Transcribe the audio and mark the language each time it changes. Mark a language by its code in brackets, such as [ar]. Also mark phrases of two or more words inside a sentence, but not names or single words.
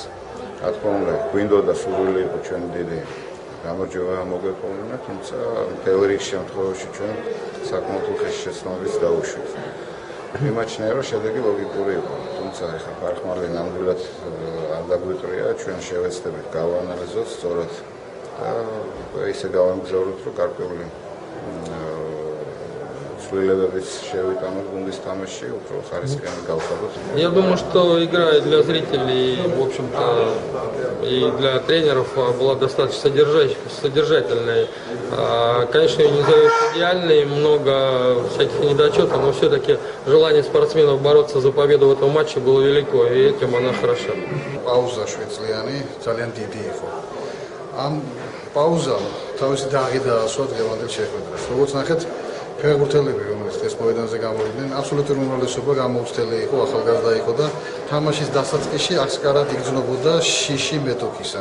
[ka] რა თქმა უნდა, გვინდოდა სურვილი იყო ჩვენ დიდი გამარჯვება მოგვეპოვნა, თუმცა მთელ რიგ შემთხვევაში ჩვენ საკმაოდ უხეში შეცდომებით დაუშვით. მიმაჩნია, რომ შედეგი ლოგიკური იყო, თუმცა ეხლა ფარხმალი ნამდვილად არ დაგვიტრია, ჩვენ შევეცდებით გავანალიზოთ სწორად და ისე გავამგზავროთ, რომ გარკვეული [ru] Я думаю, что игра для зрителей, в общем-то, и для тренеров была достаточно содержательной. Конечно, ее не зовут идеальной, много всяких недочетов, но все-таки желание спортсменов бороться за победу в этом матче было велико, и этим она хороша. [ka] პაუზა შვეცლიანი, ძალიან დიდი იყო. Ამ პაუზამ თავისი დაღი დაასვა დღევანდელ შეხვედრას. როგორც ნახეთ, ფეხბურთელები, რომელიც ეს მოედანზე გამოვიდნენ, აბსოლუტური უმრავლესობა გამოუცდელი იყო, ახალგაზრდა იყო და თამაშის დასაწყისში აღსკარად იგრძნობოდა შიში მეტოქისა.